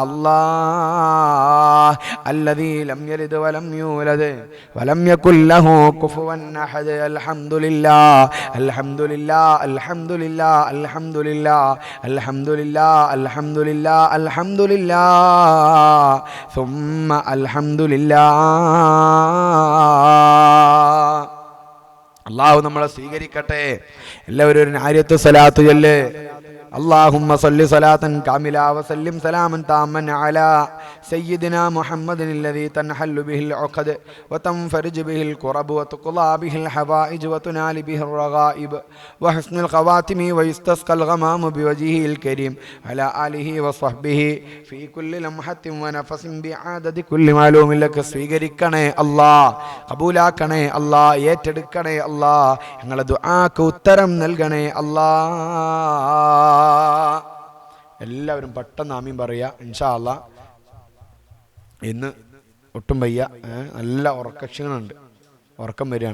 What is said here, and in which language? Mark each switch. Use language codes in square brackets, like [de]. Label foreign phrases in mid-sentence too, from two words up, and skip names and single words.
[ar] الله الذي لم يلد ولم يولد ولم يكن له كفوا أحد الحمد لله الحمد لله الحمد لله الحمد لله الحمد لله الحمد لله الحمد لله ثم الحمد لله [ml] അല്ലാഹു നമ്മളെ സ്വീകരിക്കട്ടെ. എല്ലാവരും ഒരു ആയത്ത് സ്വലാത്ത് ചൊല്ല്. [ar] اللهم صل صلاة كاملة وسلم سلاما تاما على سيدنا محمد الذي تنحل به العقد وتنفرج به الكرب وتقضى به الحوائج وتنال به الرغائب وحسن الخواتم ويستسقى الغمام بوجهه الكريم على آله وصحبه في كل لمحة ونفس بعدد كل معلوم لك. [ml] സ്വീകരിക്കണേ അല്ലാ, കബൂലാക്കണേ അല്ലാ, ഏറ്റെടുക്കണേ അല്ലാ, ഞങ്ങളുടെ ദുആക്ക് ഉത്തരം നൽകണേ അല്ലാ. എല്ലാവരും പെട്ടെന്ന് ആമീൻ പറയുക [ar] إن شاء الله. [ml] ഇന്ന് ഒട്ടും വയ്യ, നല്ല ഉറക്കക്ഷീണമുണ്ട്, ഉറക്കം വരികയാണ്.